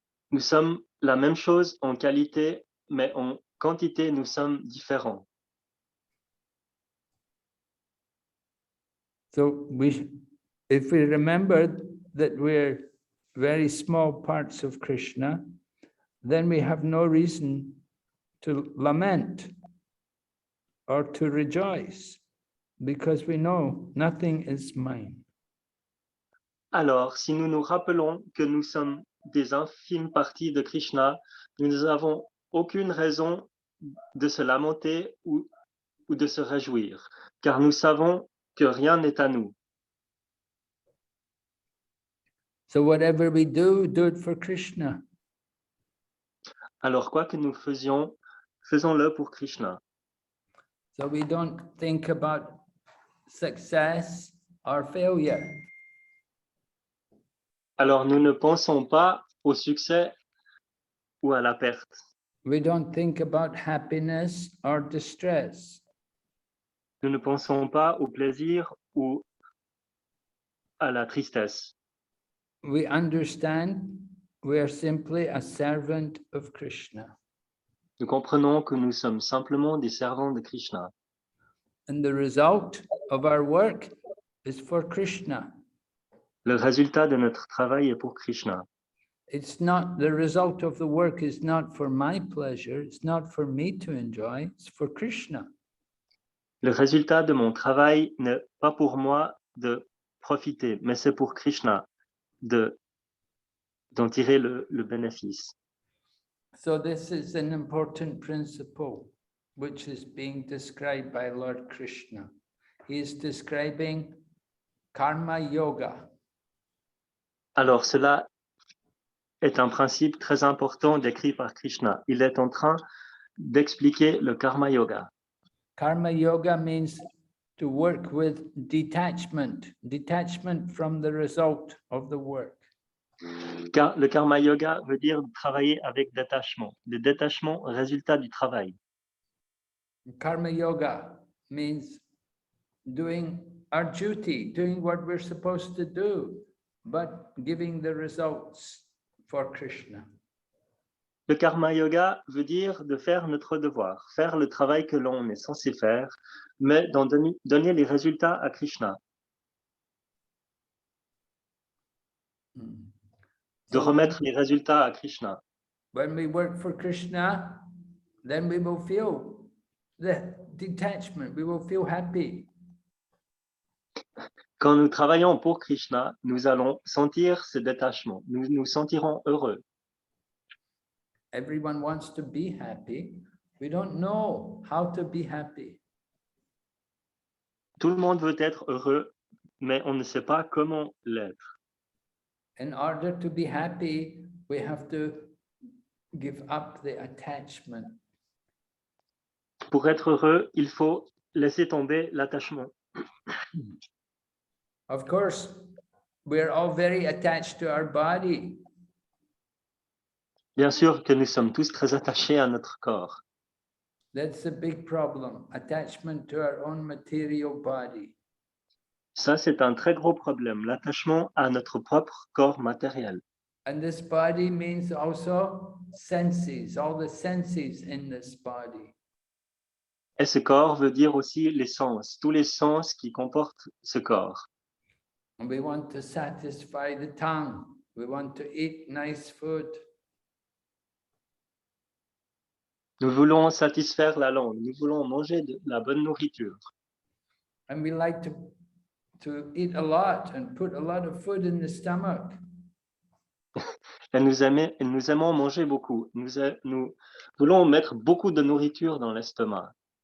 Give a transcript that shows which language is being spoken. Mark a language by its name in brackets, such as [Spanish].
[French] Nous sommes la même chose en qualité, mais en quantité, nous sommes différents. [English] So if we remember that we're very small parts of Krishna, then we have no reason to lament or to rejoice, because we know nothing is mine. [French] Alors, si nous nous rappelons que nous sommes des infimes parties de Krishna, nous n'avons aucune raison de se lamenter ou de se réjouir, car nous savons que rien n'est à nous. [English] So whatever we do it for Krishna. [French] Alors, quoi que nous faisions, faisons-le pour Krishna. [English] So we don't think about success or failure. [French] Alors, nous ne pensons pas au succès ou à la perte. [English] We don't think about happiness or distress. [French] Nous ne pensons pas au plaisir ou à la tristesse. [English] We understand we are simply a servant of Krishna. [French] Nous comprenons que nous sommes simplement des servants de Krishna. [English] And the result of our work is for Krishna. [French] Le résultat de notre travail est pour Krishna. [English] It's not, the result of the work is not for my pleasure, it's not for me to enjoy, it's for Krishna. [French] Le résultat de mon travail n'est pas pour moi de profiter, mais c'est pour Krishna d'en tirer le bénéfice. [English] So this is an important principle which is being described by Lord Krishna. He is describing karma yoga. [French] Alors cela est un principe très important décrit par Krishna. Il est en train d'expliquer le karma yoga. [English] Karma yoga means to work with detachment, detachment from the result of the work. [French] Car le karma yoga veut dire travailler avec détachement. Le détachement, résultat du travail. [English] Karma yoga means doing our duty, doing what we're supposed to do, but giving the results for Krishna. [French] Le karma yoga veut dire de faire notre devoir, faire le travail que l'on est censé faire, mais d'en donner les résultats à Krishna. De remettre les résultats à Krishna. [English] When we work for Krishna, then we will feel the detachment, we will feel happy. [French] Quand nous travaillons pour Krishna, nous allons sentir ce détachement. Nous nous sentirons heureux. [English] Everyone wants to be happy. We don't know how to be happy. [French] Tout le monde veut être heureux, mais on ne sait pas comment l'être. [English] In order to be happy, we have to give up the attachment. [French] Pour être heureux, il faut laisser tomber l'attachement. [English] Of course, we're all very attached to our body. [French] Bien sûr que nous sommes tous très attachés à notre corps. [English] That's a big problem, attachment to our own material body. [French] Ça, c'est un très gros problème, l'attachement à notre propre corps matériel. [English] And this body means also senses, all the senses in this body. [French] Et ce corps veut dire aussi les sens, tous les sens qui comportent ce corps. [English] And we want to satisfy the tongue. We want to eat nice food. [French] Nous voulons satisfaire la langue, nous voulons manger de la bonne nourriture. [English] And we like to eat a lot and put a lot of food in the stomach. [French] Et nous aimons manger beaucoup. Nous voulons mettre beaucoup de nourriture dans l'estomac.